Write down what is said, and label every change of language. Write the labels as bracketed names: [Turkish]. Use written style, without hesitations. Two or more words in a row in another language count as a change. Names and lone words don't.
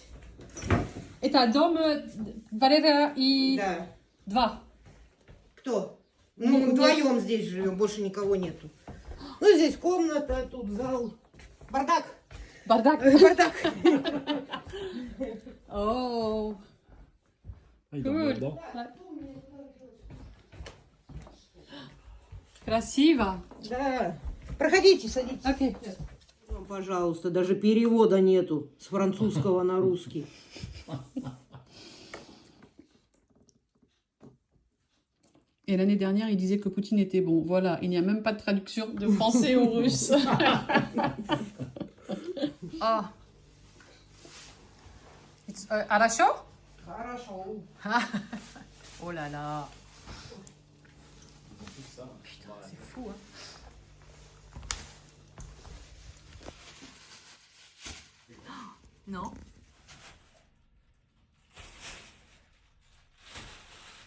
[Russian] Это дом Валера и Да. два. Кто? Ну, вдвоем здесь живем, больше никого нету. Ну, здесь комната, тут зал. Бардак. Бардак. Бардак. О. [French] Il Cool. dedans. [Russian] Красиво. Да. Проходите, садитесь. Окей. Ну, пожалуйста, даже перевода нету с французского на русский. [French] Et l'année dernière, il disait que Poutine était bon. Voilà, il n'y a même pas de traduction de français au russe. [Russian] Ah. Хорошо? Хорошо. [French] Oh là là. Putain, c'est fou, hein. Non.